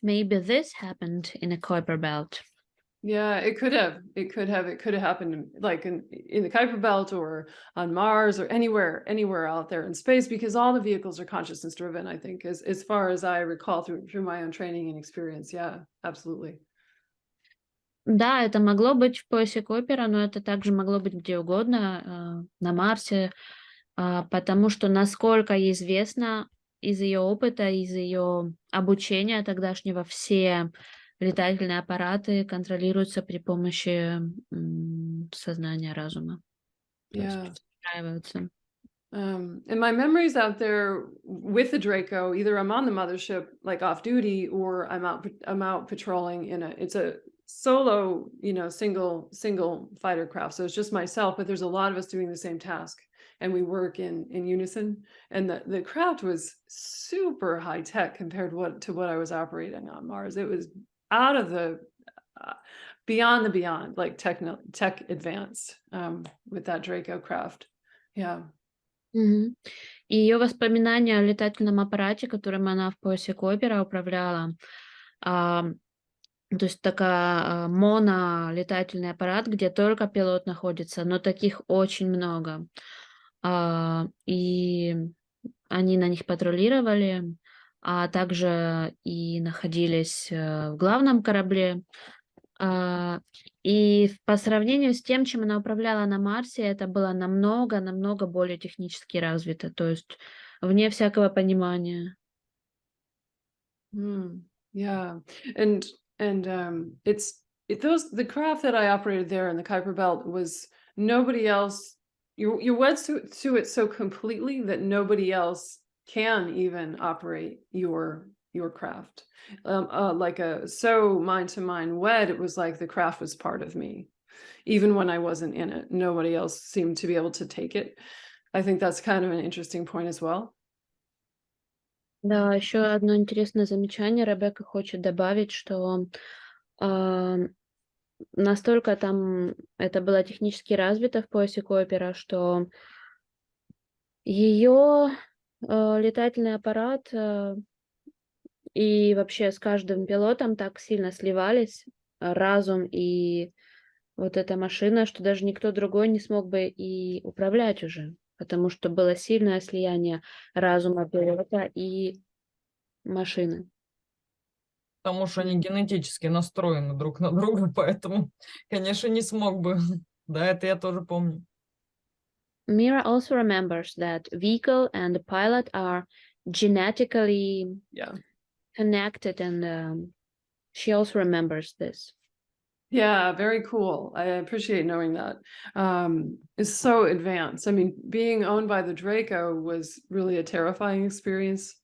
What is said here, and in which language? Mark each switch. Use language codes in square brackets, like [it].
[en] Maybe this happened in a Kuiper belt. Yeah, it could have happened like in the Kuiper Belt or on Mars or anywhere out there in space, because all the vehicles are consciousness driven, I think, as far as I recall through my own training and experience. Yeah, absolutely. [ru] Да, это могло быть в поясе Койпера, но это также могло быть где угодно, на Марсе, потому что, насколько ей известно, из ее опыта, из ее обучения тогдашнего, все летательные аппараты контролируются при помощи сознания, разума. То есть [en] Yeah. [ru] встраиваются. [en] And my memories out there with the Draco, either I'm on the mothership, like off duty, or I'm out patrolling it's a solo, single fighter craft. So it's just myself, but there's a lot of us doing the same task, and we work in unison. And the craft was super high tech compared to what I was operating on Mars. It was out of the beyond the beyond, like tech advanced with that Draco craft. Yeah. Мгм. [ru] И ее воспоминания о летательном аппарате, которым она в поясе Койпера управляла, то есть такая монолетательный аппарат, где только пилот находится, но таких очень много. И они на них патрулировали, а также и находились в главном корабле. И по сравнению с тем, чем она управляла на Марсе, это было намного более технически развито, то есть вне всякого понимания. [en] Yeah, and the craft that I operated there in the Kuiper Belt was nobody else. You wed to it so completely that nobody else can even operate your craft. Like so mind to mind wed, it was like the craft was part of me, even when I wasn't in it. Nobody else seemed to be able to take it. I think that's kind of an interesting point as well. [ru] Да, еще одно интересное замечание. Ребекка хочет добавить, что а, настолько там это было технически развито в поясе Койпера, что ее летательный аппарат и вообще с каждым пилотом так сильно сливались разум и вот эта машина, что даже никто другой не смог бы и управлять уже, потому что было сильное слияние разума пилота и машины. Потому что они генетически настроены друг на друга, поэтому, конечно, не смог бы. Да, это я тоже помню. [en] Mira also remembers that vehicle and the pilot are genetically Yeah. connected, and she also remembers this. Yeah, very cool. I appreciate knowing that. It's so advanced. I mean, being owned by the Draco was really a terrifying experience.